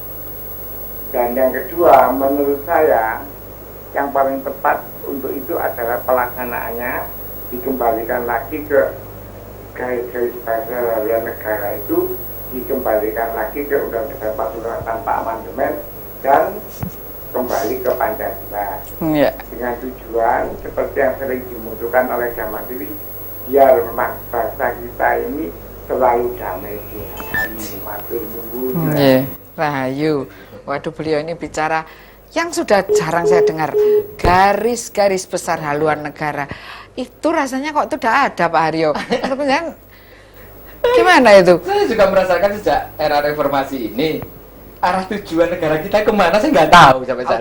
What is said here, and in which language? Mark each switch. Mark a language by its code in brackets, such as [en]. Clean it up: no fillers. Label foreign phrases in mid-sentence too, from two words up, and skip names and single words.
[id] Dan yang kedua, menurut saya yang paling tepat untuk itu adalah pelaksanaannya dikembalikan lagi ke garis-garis besar haluan negara, itu dikembalikan lagi ke Undang-Undang 45 tanpa amandemen dan kembali ke Pancasila Ya. dengan tujuan seperti yang sering dimusuhkan oleh Jamal Diri, biar memang bangsa kita ini selalu damai sejahtera, [jv] matur nuwun. [id] Rahayu. Waduh, beliau ini bicara yang sudah jarang saya dengar, garis-garis besar haluan negara. Itu rasanya kok itu udah ada, Pak Haryo. Gimana itu? Saya juga merasakan sejak era reformasi ini, arah tujuan negara kita kemana saya nggak tahu sampai saat